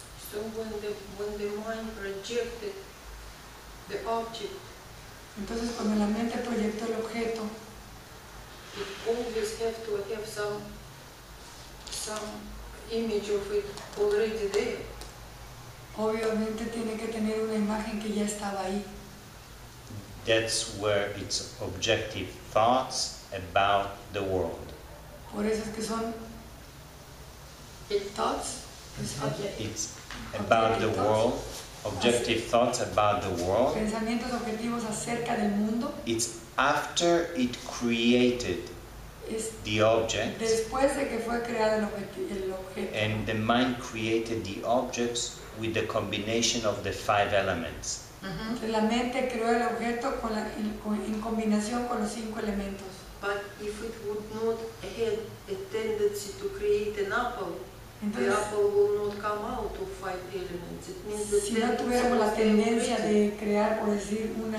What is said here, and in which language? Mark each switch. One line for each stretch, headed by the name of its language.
English: So when the mind projected the object,
Spanish: entonces cuando la mente proyecta el objeto,
English: it always have to have some image of it already there.
Spanish: obviamente tiene que tener una imagen que ya estaba ahí.
English: That's where it's objective thoughts about the world.
Spanish: Por eso es que son thoughts.
English: It's about the world, objective thoughts about the world.
Spanish: Pensamientos objetivos acerca del mundo.
English: It's after it created the object,
Spanish: Después de que fue creado el objeto.
English: and the mind created the objects with the combination of the 5 elements.
Spanish: Entonces la mente creó el objeto en combinación con los 5 elementos.
English: But if it would not have a tendency to create an apple, the apple will not come out of 5 elements. It means that
Spanish: si no tuviéramos la tendencia de crear, por decir, una